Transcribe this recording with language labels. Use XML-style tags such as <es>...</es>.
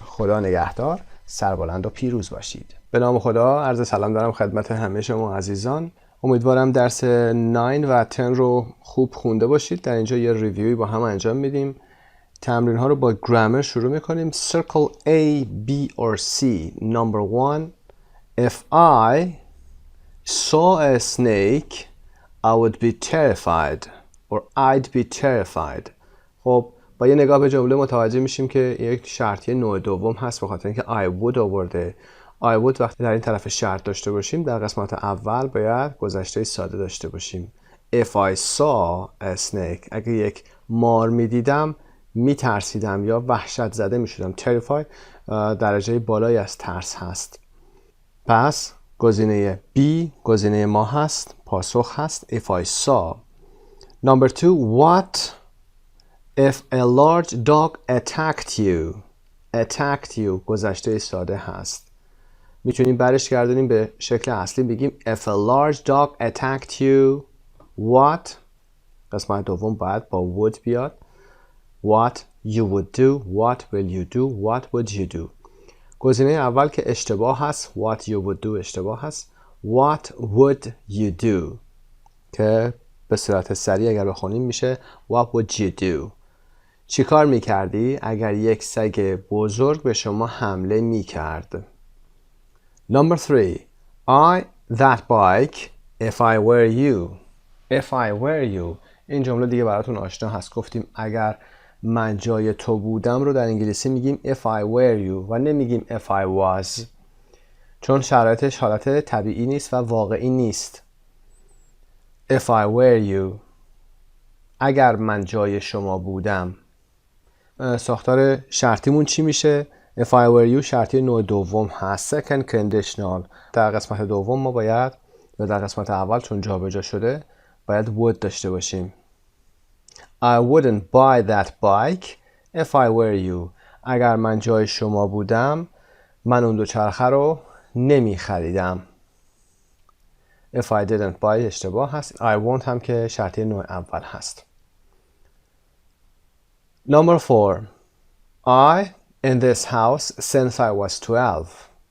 <fa>خدا نگهدار، سربلند و پیروز باشید. به نام خدا عرض سلام دارم خدمت همه شما عزیزان. امیدوارم درس 9 و 10 رو خوب خونده باشید. در اینجا یه ریویوی با هم انجام میدیم. تمرین ها رو با گرامر شروع میکنیم.</fa> <en>Circle A, B or C. Number 1. If I saw a snake, I would be terrified. Or I'd be terrified.</en> <fa>خب با یه نگاه به جمله متوجه میشیم که یک شرطیه نوع دوم هست به خاطر اینکه</fa> <en>I would</en> <fa>آورده.</fa> <en>I would</en> <fa>وقتی در این طرف شرط داشته باشیم در قسمت اول باید گذشته ساده داشته باشیم.</fa> <en>If I saw a snake</en> <fa>اگه یک مار میدیدم میترسیدم یا وحشت زده میشدم. terrified درجه بالایی از ترس هست. پس گزینه B گزینه ما هست، پاسخ هست</fa> <en>if I saw. Number 2. What if a large dog attacked you? Attacked you</en> <fa>گذشته ساده هست. میتونیم برش گردونیم به شکل اصلی بگیم</fa> <en>if a large dog attacked you what.</en> <fa>قسمت دوم باید با would بیاد.</fa> <en>What you would do, what will you do, what would you do.</en> <fa>گزینه اول که اشتباه هست</fa> <en>what you would do</en> <fa>اشتباه هست.</fa> <en>What would you do</en> <fa>که به صورت سریع اگر بخونیم میشه</fa> <en>What would you do.</en> <fa>چی کار میکردی اگر یک سگ بزرگ به شما حمله میکرد.</fa> <en>Number 3. I that bike if I were you. If I were you</en> <fa>این جمله دیگه براتون آشنا هست. گفتیم اگر من جای تو بودم رو در انگلیسی میگیم</fa> <en>if I were you</en> <fa>و نمیگیم</fa> <en>if I was</en> <fa>چون شرایطش حالت طبیعی نیست و واقعی نیست.</fa> <en>If I were you</en> <fa>اگر من جای شما بودم. ساختار شرطیمون چی میشه؟</fa> <en>If I were you</en> <fa>شرطی نوع دوم هست</fa> <en>second conditional.</en> <fa>در قسمت دوم ما باید یا در قسمت اول چون جابجا شده باید would داشته باشیم.</fa> <en>I wouldn't buy that bike if I were you.</en> <fa>اگر من جای شما بودم من اون دوچرخه رو نمی خریدم.</fa> <en>If I didn't buy</en> <fa>اشتباه هست.</fa> <en>I won't</en> <fa>هم که شرطی نوع اول هست.</fa> <en>Number 4. I in this house since I was 12.</en>